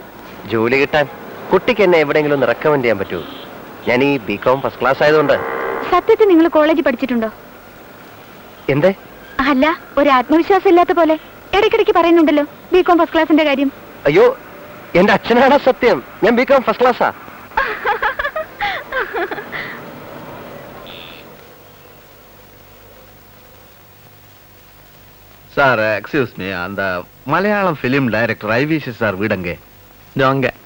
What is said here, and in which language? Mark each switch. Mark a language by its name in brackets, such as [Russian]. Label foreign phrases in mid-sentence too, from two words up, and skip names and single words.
[Malayalam] ജോലി കിട്ടാൻ കുട്ടിക്ക് എന്നെ എവിടെയെങ്കിലും ഒന്ന് റെക്കമെൻഡ് ചെയ്യാൻ പറ്റുമോ? ഞാൻ ഈ [English] BCom first class [Malayalam] ആയതുകൊണ്ട്. സത്യത്തിൽ നിങ്ങൾ കോളേജിൽ പഠിച്ചിട്ടുണ്ടോ? എന്തേ? അല്ല, ഒരു ആത്മവിശ്വാസം ഇല്ലാത്ത പോലെ ഇടയ്ക്കിടയ്ക്ക് പറയുന്നുണ്ടല്ലോ [English] BCom first classinte [Malayalam] കാര്യം. അയ്യോ, എന്റെ അച്ഛനാണ് സത്യം. ഞാൻ [English] BCom first classa. [Tamil] சார், [English] excuse me, [Tamil] அந்த மலையாளம் [English] film director [Tamil] ஐவிசி சார் வீடங்க? அங்க.